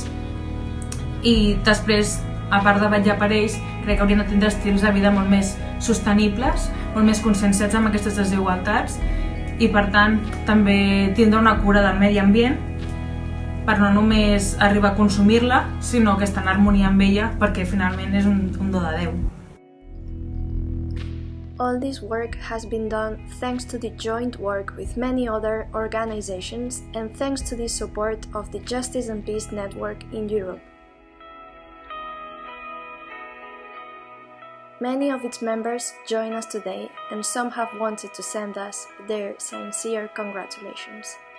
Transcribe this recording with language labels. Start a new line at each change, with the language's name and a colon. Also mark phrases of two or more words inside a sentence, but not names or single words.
Catalan: I després, a part de vetllar per ells, crec que haurien de tindre estils de vida molt més sostenibles, molt més conscienciats amb aquestes desigualtats, i per tant també tindre una cura del medi ambient per no només arribar a consumir-la, sinó que estar en harmonia amb ella, perquè finalment és un do de Déu.
English: All this work has been done thanks to the joint work with many other organizations and thanks to the support of the Justice and Peace Network in Europe. Many of its members join us today, and some have wanted to send us their sincere congratulations.